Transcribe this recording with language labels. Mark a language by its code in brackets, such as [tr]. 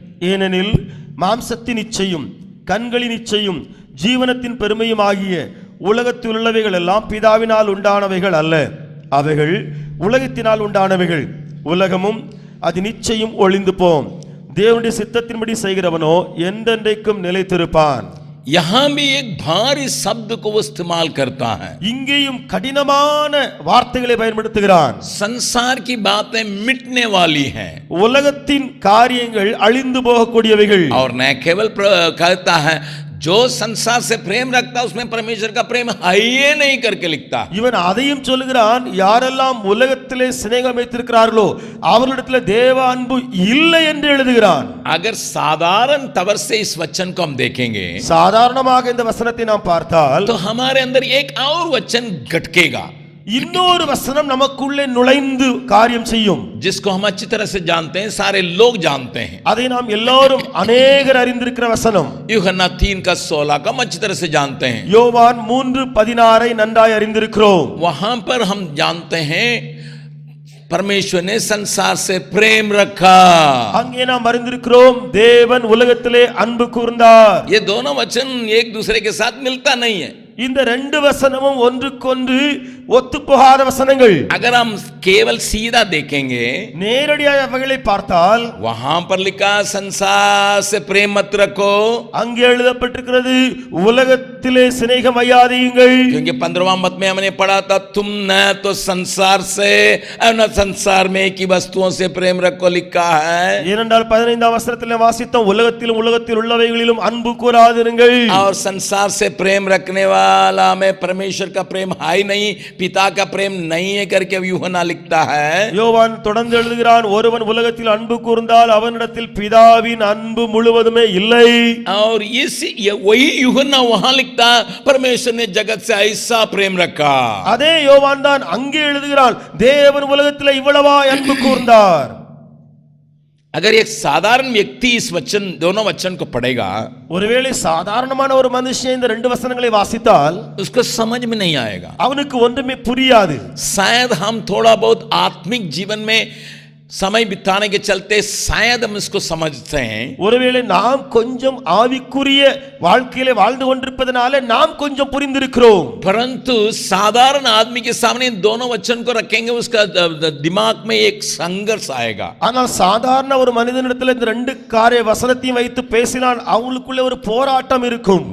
[ta] ஏனெனில் மாம்சத்தின் இச்சையும் கண்களின் இச்சையும் ஜீவனத்தின் பெருமையும் ஆகிய உலகத்தில் உள்ளவைகள் எல்லாம் பிதாவினால் உண்டானவைகள் அல்ல, அவைகள் உலகத்தினால் உண்டானவைகள். உலகமும் அது நிச்சயம் ஒளிந்து போம். தேவனுடைய சித்தத்தின்படி செய்கிறவனோ என்றென்றைக்கும் நிலைத்திருப்பான். [hi] यहाँ भी एक भारी शब्द को वो इस्तेमाल करता है। [ta] இங்கேயும் கடினமான வார்த்தைகளை பயன்படுத்துகிறான். [hi] संसार की बातें मिटने वाली हैं, [ta] உலகத்தின் காரியங்கள் அழிந்து போகக்கூடியவைகள். [hi] और न केवल कहता है जो संसार से प्रेम रखता है उसमें परमेश्वर का प्रेम है ही नहीं करके लिखता। [ta] இவன் அதையும் சொல்லுகிறான், யாரெல்லாம் உலகத்திலே சிநேகம் வைத்திருக்கிறார்களோ அவர்களிடத்திலே தேவ அன்பு இல்லை என்று எழுதுகிறான். [hi] अगर साधारण तवर से इस वचन को हम देखेंगे, [ta] சாதாரணமாக இந்த வசனத்தை நாம் பார்த்தால் [hi] तो हमारे अंदर एक और वचन घटकेगा, [ta] இன்னொரு வசனம் நமக்குள்ளே நுழைந்து காரியம் செய்யும். [hi] जिसको हम अच्छी तरह से जानते हैं, सारे लोग जानते हैं. [ta] அதை நாம் எல்லாரும் अनेகர் அறிந்திருக்கிற வசனம். [hi] यूहन्ना 3:16 का हम अच्छी तरह से जानते हैं. [ta] யோவான் 3:16 நன்றாய் அறிந்திருக்கிறோம். [hi] वहां पर हम जानते हैं परमेश्वर ने संसार से प्रेम रखा. [ta] அங்கே நாம் அறிந்திருக்கிறோம் தேவன் உலகத்திலே அன்பு கூர்ந்தார். [hi] ये दोनों वचन एक दूसरे के साथ मिलता नहीं है. [ta] இந்த ரெண்டு வசனமும் ஒன்றுக்கொன்று ஒத்துப்போகாத வசனங்கள். [hi] अगर हम केवल सीधा देखेंगे, [ta] நேரடியாக அவைகளை பார்த்தால் [hi] वहां पर लिखा संसार से प्रेम मत रखो, [ta] அங்கே எழுதப்பட்டிருக்கிறது உலகத்திலே சிநேகம் வையாதீங்கள். [hi] क्योंकि 15वां मत में हमने पढ़ा था तुम न तो संसार से और न संसार में की वस्तुओं से प्रेम रखो लिखा है. [ta] ஏனென்றால் 15ஆம் வசனத்திலே வாசித்தோம் உலகத்திலும் உலகத்தில் உள்ளவைகளிலும் அன்பு கூராதிருங்கள். [hi] और संसार से प्रेम रखने वाला में परमेश्वर का प्रेम है ही नहीं, पिता का प्रेम नहीं है करके यूहन्ना लिखता है. [ta] யோவான் தொடர்ந்து எழுதுகிறான், ஒருவன் உலகத்தில் அன்பு கூர்ந்தால் அவனிடத்தில் பிதாவின் அன்பு முழுவதுமே இல்லை. [hi] और वही यूहन्ना वहां लिखता परमेश्वर ने जगत से ऐसा प्रेम रखा. [ta] அதே யோவான் தான் அங்கே எழுதுகிறான் தேவன் உலகத்தில் இவ்வளவா அன்பு கூர்ந்தார். [hi] अगर एक साधारण व्यक्ति इस वचन दोनों वचन को पढ़ेगा, [ta] ஒருவேளை சாதாரணமான ஒரு மனுஷன் இந்த ரெண்டு வசனங்களை வாசித்தால் [hi] उसको समझ में नहीं आएगा, [ta] அவனுக்கு ஒன்றுமே புரியாது. [hi] शायद हम थोड़ा बहुत आत्मिक जीवन में समय बिताने के चलते शायद हम इसको समझते हैं. [ta] ஒருவேளை நாம் கொஞ்சம் ஆவிக்குரிய வாழ்க்கையிலே வாழ்ந்து கொண்டிருப்பதனால நாம் கொஞ்சம் புரிந்திருக்கிறோம். [hi] परंतु साधारण आदमी के सामने दोनों वचन को रखेंगे, उसका दिमाग में एक संघर्ष आएगा. [ta] ஆனால் சாதாரண ஒரு மனிதனிடத்தில் இந்த ரெண்டு காரிய வசனத்தையும் வைத்து பேசினால் அவங்களுக்குள்ள ஒரு போராட்டம் இருக்கும்.